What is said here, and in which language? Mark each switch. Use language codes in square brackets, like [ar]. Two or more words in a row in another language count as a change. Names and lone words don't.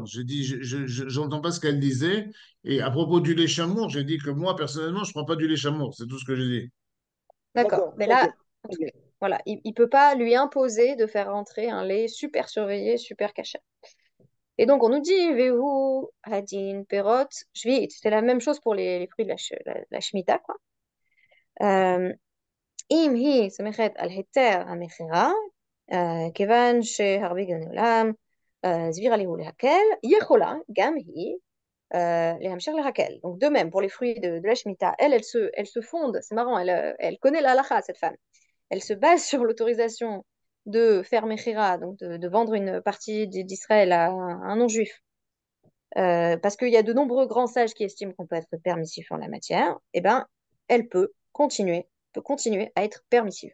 [fr] J'ai dit, j'entends pas ce qu'elle disait. Et à propos du lait chamour, j'ai dit que moi, personnellement, je prends pas du lait chamour. C'est tout ce que j'ai dit. D'accord. D'accord, Mais ok. là, en tout Ok. cas, voilà, il ne peut pas lui imposer de faire rentrer un lait super surveillé, super caché. Et donc, on nous dit, [he] והוא, הדין, פירות, Shvit. [fr] C'est la même chose pour les fruits de la Shemitah, quoi. [he] אם היא סומכת על היתר המכירה, כיוון שהרבה גאוני עולם הסבירה לי הוא להקל, יכולה גם היא להמשיך להקל. [fr] Donc, de même, pour les fruits de la Shemitah, elle se fonde, c'est marrant, elle connaît la halakha, cette femme. Elle se base sur l'autorisation de faire Mechira, donc de vendre une partie d'Israël à un non-juif, parce qu'il y a de nombreux grands sages qui estiment qu'on peut être permissif en la matière, eh ben, elle peut continuer à être permissive.